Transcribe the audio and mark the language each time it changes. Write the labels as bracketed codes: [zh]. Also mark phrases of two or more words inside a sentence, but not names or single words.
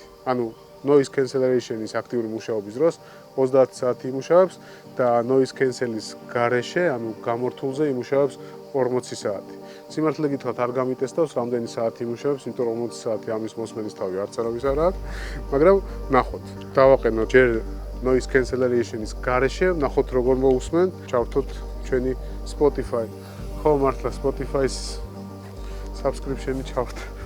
[ka] ანუ [en] Noise Cancellation- [ka] ის აქტიური მუშაობის დროს 30 საათი იმუშავებს და [en] Noise Cancel- [ka] ის გარეშე, ანუ გამორთულზე იმუშავებს 40 საათი. სიმართლე გითხრათ არ გამიტესტავს რამდენი საათი იმუშავებს, იმიტომ რომ 40 საათი ამის მოსმენის თავი არც არავის არ აქვს, მაგრამ ნახოთ. დავაყენოთ ჯერ [en] noise cancellation- [ka] ის გარეშე, ნახოთ როგორ მოусმენ, ჩავრთოთ ჩვენი Spotify. ხო, მართლა Spotify-ის subscription-ი ჩავრთ.